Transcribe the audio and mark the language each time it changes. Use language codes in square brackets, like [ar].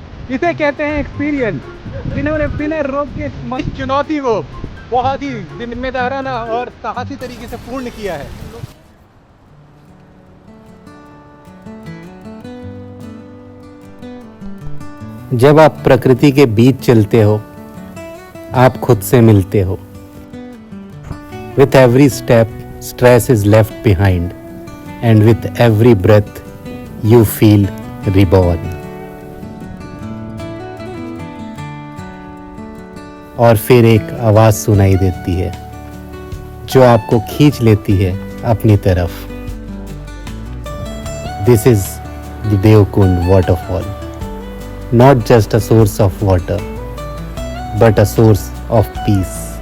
[hi] इसे कहते हैं एक्सपीरियंस, जिन्होंने बिना रोक के इस चुनौती को बहुत ही जिम्मेदाराना और साहसी तरीके से पूर्ण किया है। जब आप प्रकृति के बीच चलते हो, आप खुद से मिलते हो। [en] With every step, stress is left behind, and with every breath, you feel reborn. [hi] और फिर एक आवाज सुनाई देती है जो आपको खींच लेती है अपनी तरफ। [en] This is the Devkund waterfall, not just a source of water, but a source of peace.